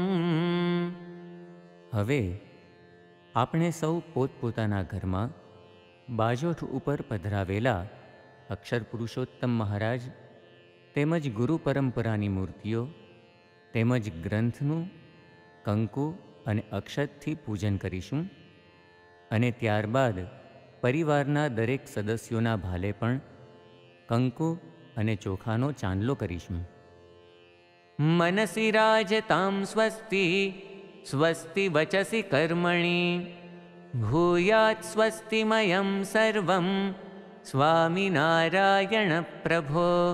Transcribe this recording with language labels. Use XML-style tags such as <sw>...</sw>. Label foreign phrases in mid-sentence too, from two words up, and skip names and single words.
<gu>હવે આપણે સૌ પોતપોતાના ઘરમાં બાજોઠ ઉપર પધરાવેલા અક્ષર પુરુષોત્તમ મહારાજ તેમજ ગુરુ પરંપરાની મૂર્તિઓ તેમજ ગ્રંથનુ કંકુ અને અક્ષતથી પૂજન કરીશું અને ત્યારબાદ પરિવારના દરેક સદસ્યોના ભાલે પણ કંકુ અને ચોખાનો ચાંદલો કરીશું.</gu> <sa>મનસી રાજતામ સ્વસ્તિ સ્વસ્તિ વચસી કર્મણી ભૂયાત સ્વસ્તિમયં સર્વં સ્વામિનારાયણ પ્રભો.</sa>